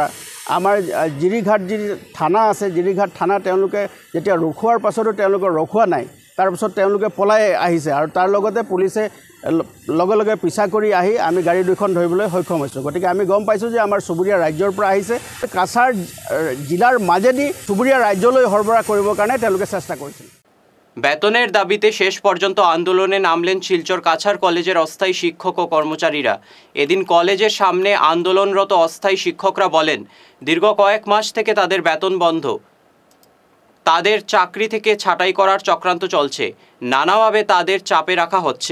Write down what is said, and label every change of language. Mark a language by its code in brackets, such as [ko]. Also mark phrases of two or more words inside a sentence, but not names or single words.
[as] আমাৰ জিৰিঘাট যি থানা আছে, জিৰিঘাট থানা তেওঁলোকে যেতিয়া ৰখোৱাৰ পাছতো তেওঁলোকে ৰখোৱা নাই, তাৰপিছত তেওঁলোকে পলাই আহিছে, আৰু তাৰ লগতে পুলিচে লগে লগে পিছা কৰি আহি আমি গাড়ী দুখন ধৰিবলৈ সক্ষম হৈছোঁ। গতিকে আমি গম পাইছোঁ যে আমাৰ চুবুৰীয়া ৰাজ্যৰ পৰা আহিছে। কাছাৰ জিলাৰ মাজেদি চুবুৰীয়া রাজ্যলৈ সৰবরাহ কৰিবৰ কাৰণে তেওঁলোকে চেষ্টা কৰিছিল। [bn] বেতনের দাবিতে শেষ পর্যন্ত আন্দোলনে নামলেন শিলচর কাছাড় কলেজের অস্থায়ী শিক্ষক ও কর্মচারীরা। এদিন কলেজের সামনে আন্দোলনরত অস্থায়ী শিক্ষকরা বলেন, দীর্ঘ কয়েক মাস থেকে তাদের বেতন বন্ধ, তাদের চাকরি থেকে ছাঁটাই করার চক্রান্ত চলছে, নানাভাবে তাদের চাপে রাখা হচ্ছে।